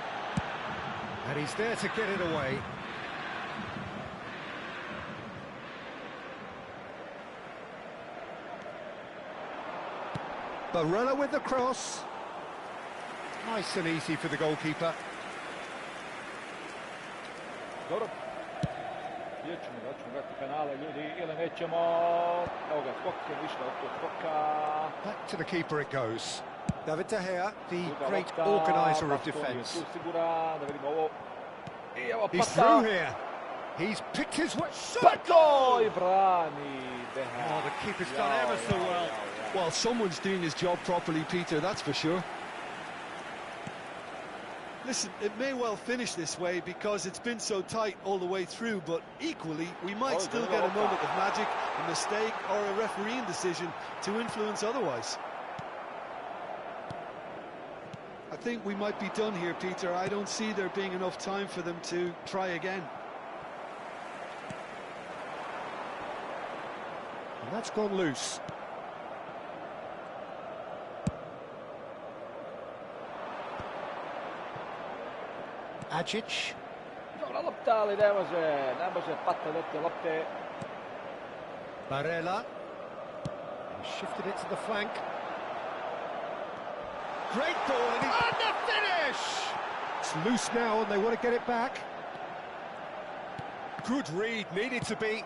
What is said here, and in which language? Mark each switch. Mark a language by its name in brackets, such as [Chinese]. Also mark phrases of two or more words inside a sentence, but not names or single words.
[English] And he's there to get it away. Barella with the cross. Nice and easy for the goalkeeper. [Croatian] Dobro. Vidjet ćemo da ćemo gledati penale, ljudi, ili nećemo. Evo ga, skok je ništa od tog skoka. [English] Back to the keeper it goes. David De Gea, the great organiser of defence. [Croatian] Siguran, da vidimo ovo. I evo [English] He's through here. He's picked his way. [Croatian] Pato i brani De Gea. [English] Oh, the keeper's done ever so well. Well, someone's doing his job properly, Peter, that's for sure. Listen, it may well finish this way because it's been so tight all the way through, but equally, we might still get a moment of magic, a mistake, or a refereeing decision to influence otherwise. I think we might be done here, Peter. I don't see there being enough time for them to try again. And that's gone loose. Agic. [Croatian] Dobra lopta, ali ne može Pata dati lopte. [English] Barella. He shifted it to the flank. Great ball, and the finish! It's loose now, and they want to get it back. Good read, needed to be.